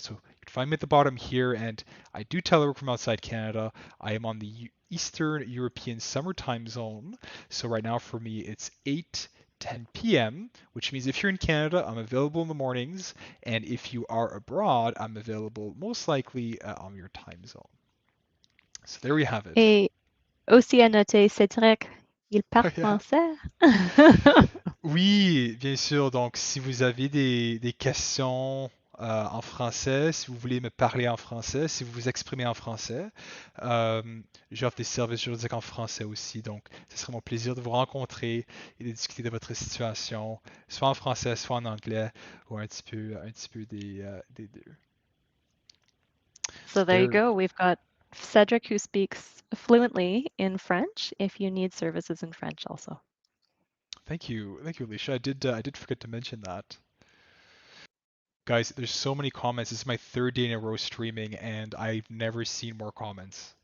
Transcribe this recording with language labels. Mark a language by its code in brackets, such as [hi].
[en] So you can find me at the bottom here, and I do telework from outside Canada. I am on the Eastern European summer time zone. So right now for me, it's 8:10 p.m., which means if you're in Canada, I'm available in the mornings, and if you are abroad, I'm available most likely on your time zone. So there we have it. [fr] Et aussi à noter, Cedric, il parle [en] Oh, yeah. [fr] français. Oui, bien sûr. Donc, si vous avez des questions en français, si vous voulez me parler en français, si vous vous exprimez en français, euh, j'offre des services juridiques en français aussi. Donc, ce serait mon plaisir de vous rencontrer et de discuter de votre situation, soit en français, soit en anglais, ou un petit peu des deux. [en] So there you There. go. We've got Cedric who speaks fluently in French if you need services in French also. Thank you, Alicia. I did forget to mention that. Guys, there's so many comments. This is my third day in a row streaming, and I've never seen more comments.